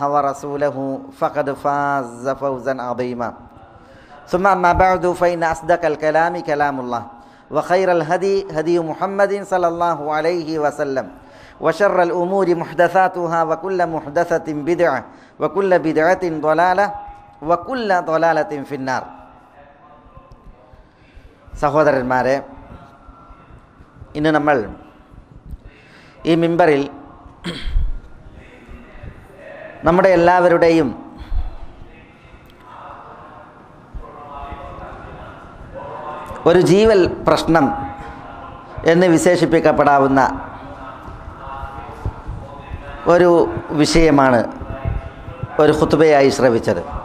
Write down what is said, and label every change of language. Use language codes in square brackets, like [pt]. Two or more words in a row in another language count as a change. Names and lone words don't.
[ar] ورسوله فقد فاز فوزا عظيما ثم أما بعد فإن أصدق الكلام كلام الله وخير الهدي هدي محمد صلى الله عليه وسلم وشر الأمور محدثاتها وكل محدثة بدعة وكل بدعة ضلالة وكل ضلالة في النار [ml] സഹോദരന്മാരെ, ഇന്ന് നമ്മൾ ഈ മിമ്പറിൽ നമ്മുടെ എല്ലാവരുടെയും ഒരു ജീവൽ പ്രശ്നം എന്ന് വിശേഷിപ്പിക്കപ്പെടാവുന്ന ഒരു വിഷയമാണ് ഒരു ഖുത്ബയായി ശ്രവിച്ചത്.